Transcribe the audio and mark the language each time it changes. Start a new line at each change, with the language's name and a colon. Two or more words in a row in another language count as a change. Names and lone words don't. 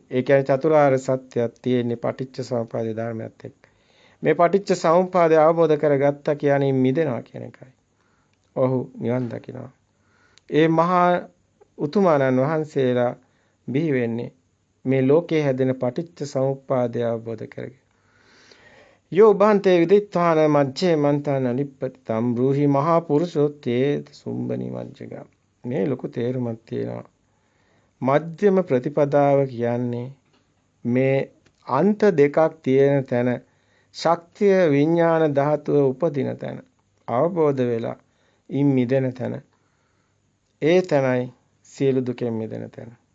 Sinhala: ඒ කියන්නේ චතුරාර්ය සත්‍යයක් තියෙන්නේ පටිච්ච සමුප්පාදේ ධර්මයත් එක්ක. මේ පටිච්ච සමුප්පාදය අවබෝධ කරගත්තා කියන්නේ මිදෙනවා කියන එකයි. ඔහු නිවන් දකිනවා. ඒ මහා උතුමාණන් වහන්සේලා බිහි වෙන්නේ මේ ලෝකයේ හැදෙන පටිච්ච සමුප්පාදය අවබෝධ කරගෙන.
Pali: යෝ බන්තේ විදිත්වාන මජ්ජේ මන්තන ලිප්පති තම් බ්‍රූහි මහා පුරුෂෝත්තේ සුම්බනි මජ්ජග.
Sinhala: මේ ලොකු තේරුමක් තියෙනවා. මධ්‍යම ප්‍රතිපදාව කියන්නේ මේ අන්ත දෙකක් තියෙන තැන ශක්තිය විඥාන ධාතුව උපදින තැන අවබෝධ වෙලා ඉන් මිදෙන තැන ඒ තැනයි සියලු දුකෙන් මිදෙන තැන.